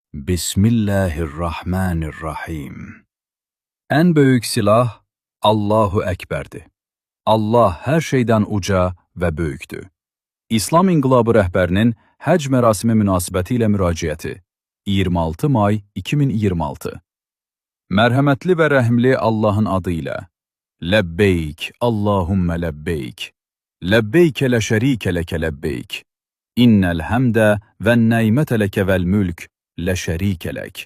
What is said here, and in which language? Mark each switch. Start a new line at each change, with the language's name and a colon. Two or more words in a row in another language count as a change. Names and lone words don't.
Turkish: Bismillahirrahmanirrahim. En büyük silah
Arabic: الله أكبر.
Turkish: Allah her şeyden uca ve büyüktü.
Azerbaijani: İslam İnqilabı rəhbərinin Həcc mərasimi münasibətilə müraciəti 26 may 2026. Mərhəmətli və rəhimli Allahın adı ilə
Arabic: لبيك اللهم لبيك. لبيك لا شريك لك لبيك إن الحمد والنعمة لك والملك لا شريك لك.